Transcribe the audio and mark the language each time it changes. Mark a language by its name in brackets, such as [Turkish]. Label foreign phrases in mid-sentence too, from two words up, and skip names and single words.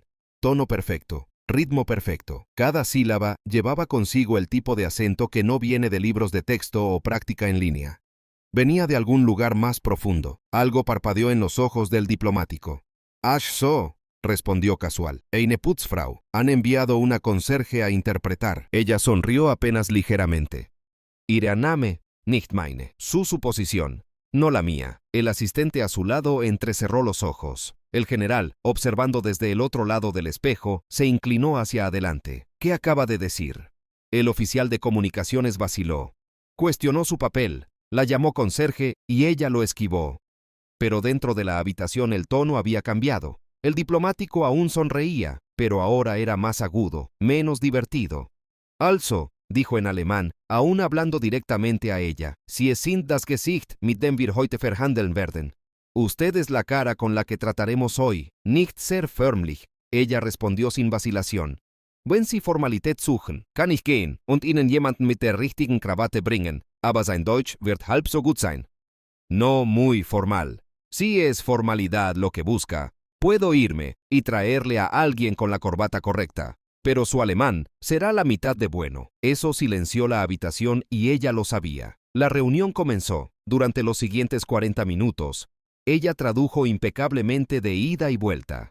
[Spanish] Tono perfecto, ritmo perfecto. Cada sílaba llevaba consigo el tipo de acento que no viene de libros de texto o práctica en línea. Venía de algún lugar más profundo. Algo parpadeó en los ojos del diplomático. [German] «Ach so», [Spanish] respondió casual. [German] «Eine Putzfrau. [Spanish] Han enviado una conserje a interpretar». Ella sonrió apenas ligeramente. [German] «Ihre Annahme, nicht meine». [Spanish] Su suposición, no la mía. El asistente a su lado entrecerró los ojos. El general, observando desde el otro lado del espejo, se inclinó hacia adelante. ¿Qué acaba de decir? El oficial de comunicaciones vaciló. Cuestionó su papel, la llamó conserje y ella lo esquivó. Pero dentro de la habitación el tono había cambiado. El diplomático aún sonreía, pero ahora era más agudo, menos divertido. «Also», dijo en alemán, aún hablando directamente a ella, [German] «Sie sind das Gesicht, mit dem wir heute verhandeln werden». [Spanish] «Usted es la cara con la que trataremos hoy, [German] nicht sehr förmlich», [Spanish] ella respondió sin vacilación. [German] «Wenn Sie Formalität suchen, kann ich gehen und Ihnen jemanden mit der richtigen Krawatte bringen, aber sein Deutsch wird halb so gut sein». [Spanish] «No muy formal. Si es formalidad lo que busca, puedo irme y traerle a alguien con la corbata correcta, pero su alemán será la mitad de bueno. Eso silenció la habitación y ella lo sabía. La reunión comenzó. Durante los siguientes 40 minutos, ella tradujo impecablemente de ida y vuelta.